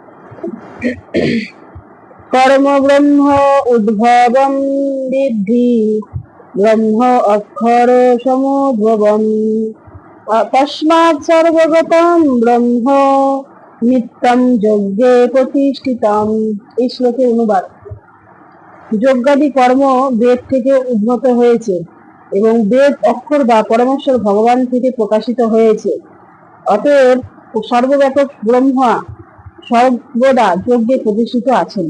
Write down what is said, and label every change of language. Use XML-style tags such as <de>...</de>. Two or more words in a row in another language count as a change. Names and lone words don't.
<sa>कर्म ब्रह्म उद्भवं विद्धि ब्रह्म अक्षर समुद्भवम् तस्मात् सर्वगतं ब्रह्म नित्यं यज्ञे प्रतिष्ठितम्।</sa> <bn>এই শ্লোকের অনুবাদ: যজ্ঞাদি কর্ম বেদ থেকে উদ্ভূত হয়েছে এবং বেদ অক্ষর বা পরমেশ্বর ভগবান থেকে প্রকাশিত হয়েছে। অতএব সর্বব্যাপক ব্রহ্মা সর্বদা যজ্ঞে প্রতিষ্ঠিত আছেন।</bn>